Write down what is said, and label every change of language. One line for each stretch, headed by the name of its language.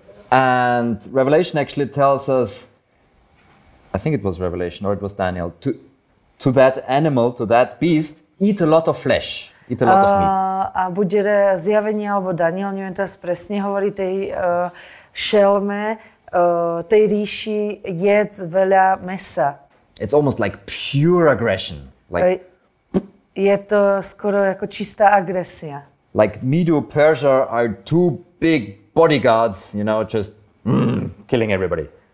English: And Revelation actually tells us, I think it was Revelation or it was Daniel, to that animal, to that beast, eat a lot of flesh, eat a lot of meat.
Slovak: A bude zjavenie alebo Daniel, neviem teraz presne, hovorí tej šelme, tej ríši jedz veľa mesa.
English: It's almost like pure aggression. Like,
Slovak: je to skoro ako čistá agresia.
English: Like Medo-Persia are two big bodyguards, you know, just killing everybody.